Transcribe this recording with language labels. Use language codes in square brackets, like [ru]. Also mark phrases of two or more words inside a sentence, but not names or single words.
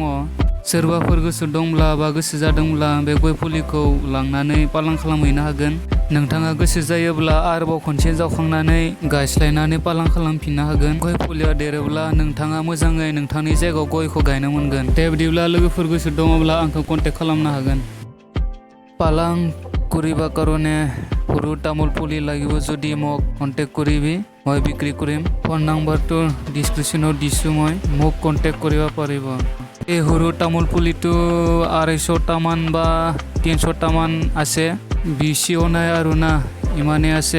[brx] सोरबाफोर गोसो दंब्ला बा गोसो जादोंब्ला बे गय फुलिखौ लांनानै पालां खालामहैनो हागोन। नोंथाङा गोसो जायोब्ला आरोबाव खनसे जावखांनानै गायस्लायनानै पालां खालामफिननो हागोन। गय फुलिया देरोब्ला नोंथाङा मोजाङै नोंथांनि जायगायाव गयखौ गायनो मोनगोन। दे बिदिब्ला लोगोफोर गोसो दङब्ला आंखौ कन्टेक्ट खालामनो हागोन। [as] পালাং কৰিব কাৰণে সৰু তামোল পুলি লাগিব যদি মোক কণ্টেক্ট কৰিবি, মই বিক্ৰী কৰিম। ফোন নাম্বাৰটো ডিছক্ৰিপশ্যনত দিছোঁ, মোক কণ্টেক্ট কৰিব পাৰিব। এই সৰু তামোল পুলিটো 250টামান বা 300টামান আছে, বেছিও নাই আৰু না, ইমানেই আছে।